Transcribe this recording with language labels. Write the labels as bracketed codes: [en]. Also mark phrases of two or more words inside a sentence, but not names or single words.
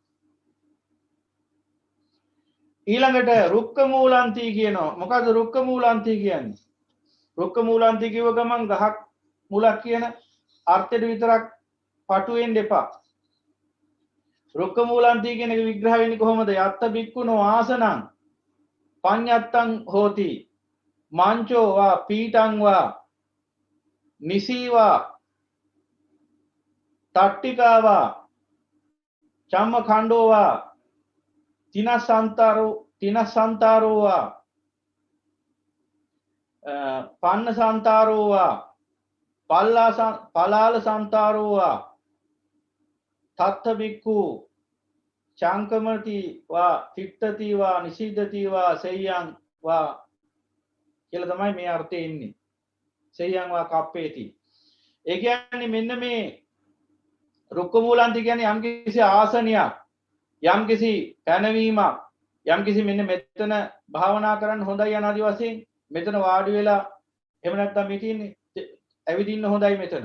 [si] ඊළඟට [pi] රුක්ක මූලන්ති [si] කියනවා. මොකද [pi] රුක්ක මූලන්ති [si] කියන්නේ? [pi] රුක්ක මූලන්ති [si] කියව ගමන් ගහක් මුලක් කියන අර්ථයට විතරක් පටු වෙන්න එපා. [pi] රුක්ක මූලන්ති [si] කියන එක විග්‍රහ වෙන්නේ කොහොමද? [pi] යත්ත බික්කුණෝ ආසනං පඤ්ඤත්තං හෝති මංචෝ වා පීඨං වා නිසීවා තට්ටිකාවා චම්ම ඛණ්ඩෝවා තිනසන්තාරෝවා පන්න සන්තාරෝවා පලාල සන්තාරෝවා තත්ත බික්කු චංකමති වා තිට්ඨති වා නිසීදති වා සෙය්‍යං වා [si] කියලා තමයි මේ අර්ථය එන්නේ. [pi] සෙය්‍යං වා කප්පේති. [si] ඒ කියන්නේ මෙන්න මේ [pi] රුක්ක මූලන්ති [si] කියන්නේ යම්කිසි ආසනයක්, යම්කිසි පැනවීමක්, යම්කිසි මෙන්න මෙතන භාවනා කරන්න හොඳයි අනාදි වශයෙන් මෙතන වාඩි වෙලා එහෙම නැත්නම් මේ තියෙන්නේ ඇවිදින්න හොඳයි මෙතන.